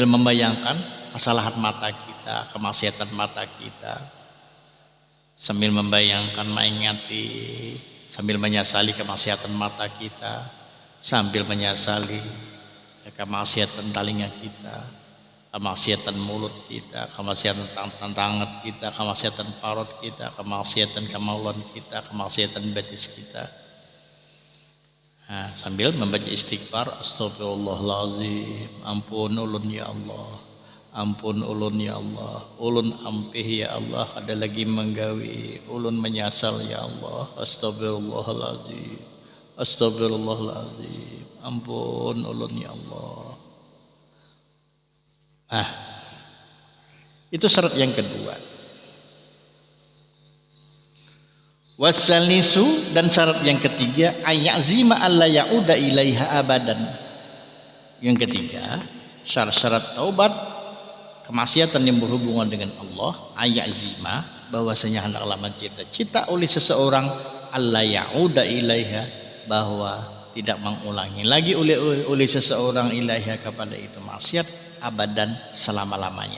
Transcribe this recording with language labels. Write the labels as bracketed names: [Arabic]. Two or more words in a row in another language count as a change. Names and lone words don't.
[Indonesian] membayangkan kesalahan mata kita, kemaksiatan mata kita, sambil membayangkan, mengingati, sambil menyesali kemaksiatan mata kita, sambil menyesali kemaksiatan telinga kita, kemaksiatan mulut kita, kemaksiatan tangan kita, kemaksiatan parut kita, kemaksiatan kemaluan kita, kemaksiatan batis kita. Sambil membaca istighfar, [Banjar] astagfirullahaladzim, ampun ulun ya Allah, ampun ulun ya Allah, ulun ampih ya Allah, ada lagi menggawi, ulun menyesal ya Allah, astagfirullahaladzim, astagfirullahaladzim, ampun ulun ya Allah. [Indonesian] Itu syarat yang kedua. Wasalisu, dan syarat yang ketiga, [Arabic] ayazima alla ya'uda ilaiha abadan. [Indonesian] Yang ketiga, syarat-syarat taubat kemaksiatan yang berhubungan dengan Allah, ayazima, bahwasanya hendaklah mencita-cita oleh seseorang [Arabic] alla ya'uda ilaiha, [Indonesian] bahwa tidak mengulangi lagi oleh seseorang ilaiha kepada itu maksiat abadan, selama-lamanya.